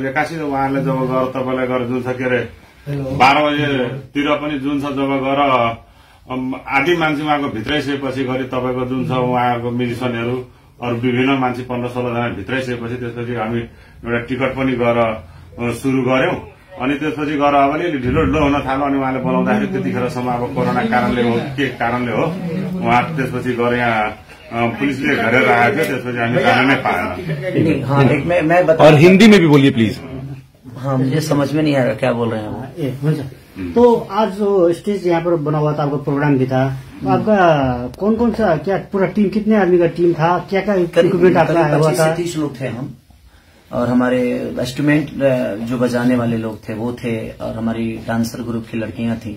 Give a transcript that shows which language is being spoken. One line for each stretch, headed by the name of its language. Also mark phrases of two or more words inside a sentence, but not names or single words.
Nepali: एक्कासी उहाँले जब गएर तपाईँलाई गएर जुन छ के अरे 12 बजेतिर पनि जुन छ जब गएर आधी मान्छे उहाँको भित्रै सकेपछि गरी तपाईँको जुन छ उहाँको म्युजिसियनहरू अरू विभिन्न मान्छे 15-16 जना भित्रै सकेपछि त्यसपछि हामी एउटा टिकट पनि गएर सुरु गर्यौं। अनि त्यसपछि गएर अब अलिअलि ढिलो हुन थाल्यो। अनि उहाँले बोलाउँदाखेरि त्यतिखेरसम्म अब कोरोना कारणले हो के कारणले हो उहाँ त्यसपछि गएर यहाँ पुलिसले घेरेर राखेको थियो। त्यसपछि हामी जान नै पाएन।
Hindi: और हिंदी में भी बोलिए प्लीज। हाँ, मुझे समझ में नहीं आ रहा क्या बोल रहे हैं वो। तो आज जो स्टेज यहाँ पर बना हुआ था, आपका प्रोग्राम भी था, तो आपका कौन कौन सा क्या पूरा टीम, कितने आदमी का टीम था, क्या क्या इक्विपमेंट आपका आया हुआ था? 25 से 30 लोग थे हम, और हमारे इंस्ट्रूमेंट जो बजाने वाले लोग थे वो थे, और हमारी डांसर ग्रुप की लड़कियां थी।